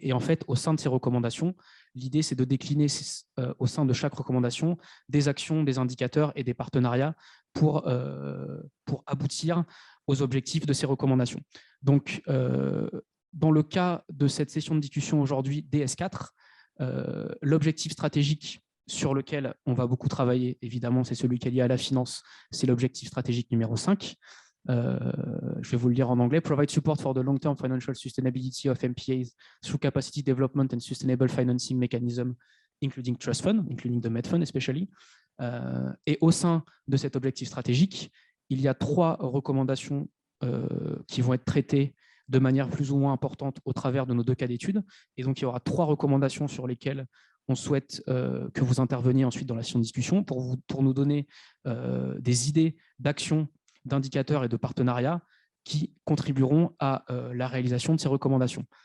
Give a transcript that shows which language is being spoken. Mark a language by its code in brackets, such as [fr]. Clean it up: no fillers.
[fr] Et en fait, au sein de ces recommandations, l'idée, c'est de décliner au sein de chaque recommandation des actions, des indicateurs et des partenariats pour aboutir aux objectifs de ces recommandations. Donc, dans le cas de cette session de discussion aujourd'hui, DS4, l'objectif stratégique sur lequel on va beaucoup travailler, évidemment, c'est celui qui est lié à la finance, c'est l'objectif stratégique numéro 5. Je vais vous le lire en anglais. [en] Provide support for the long-term financial sustainability of MPAs through capacity development and sustainable financing mechanism, including trust fund, including the Med Fund especially. [fr] Et au sein de cet objectif stratégique, il y a 3 recommandations qui vont être traitées de manière plus ou moins importante au travers de nos 2 cas d'études. Et donc, il y aura 3 recommandations sur lesquelles on souhaite que vous interveniez ensuite dans la session de discussion pour nous donner des idées d'action, d'indicateurs et de partenariats qui contribueront à la réalisation de ces recommandations.